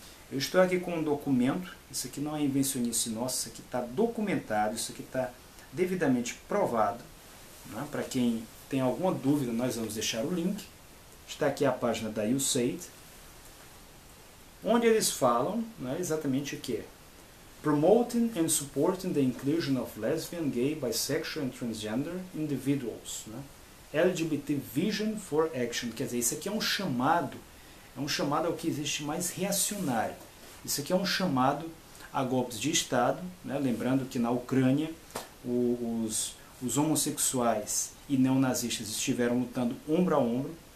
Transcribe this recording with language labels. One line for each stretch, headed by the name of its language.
Portuguese: Eu estou aqui com um documento, isso aqui não é invencionice nossa, isso aqui está documentado, isso aqui está devidamente provado. Né? Para quem tem alguma dúvida, nós vamos deixar o link. Está aqui a página da USAID, onde eles falam, né, exatamente o que é.
English: Promoting and supporting the inclusion of lesbian, gay, bisexual and transgender individuals. Né? LGBT Vision for Action.
Portuguese: Quer dizer, isso aqui é um chamado ao que existe mais reacionário. Isso aqui é um chamado a golpes de Estado, né? Lembrando que na Ucrânia os homossexuais e neonazistas estiveram lutando ombro a ombro.